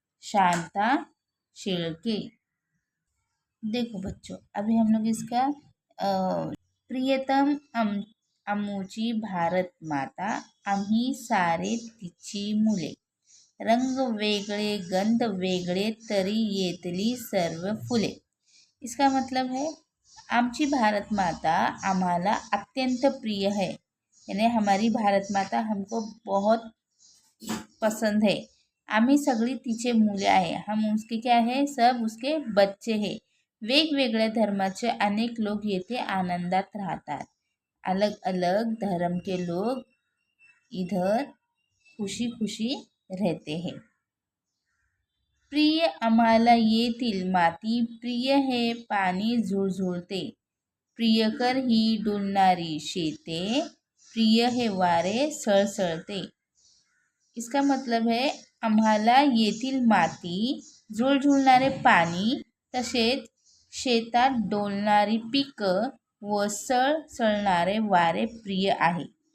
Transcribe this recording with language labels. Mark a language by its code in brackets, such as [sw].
[mr] शांता शेळके। [hi] देखो बच्चों, अभी हम लोग इसका [mr] प्रियतम आमुची भारत माता, आम्ही सारे तिची मुले, रंग वेगळे गंध वेगळे तरी येतली सर्व फुले। [hi] इसका मतलब है [mr] आमची भारत माता आम्हाला अत्यंत प्रिय [hi] है, यानी हमारी भारत माता हमको बहुत पसंद है। [mr] आम्ही सगळी तिचे मुले आहे, [hi] हम उसके क्या है, सब उसके बच्चे हैं। [mr] वेगवेगळ्या धर्माचे अनेक लोग येथे आनंदात राहतात। [hi] अलग अलग धर्म के लोग इधर खुशी खुशी रहते हैं। [mr] प्रिय आम्हाला येथील माती, प्रिय हे पाणी झुळझुळते, प्रियकर ही डुलणारी शेते, प्रिय हे वारे सळसळते। [hi] इसका मतलब है [mr] आम्हाला येथील माती, झुळझुळणारे पाणी, तसेच शेतात डोलणारी पिकं व सळसळणारे वारे प्रिय आहे।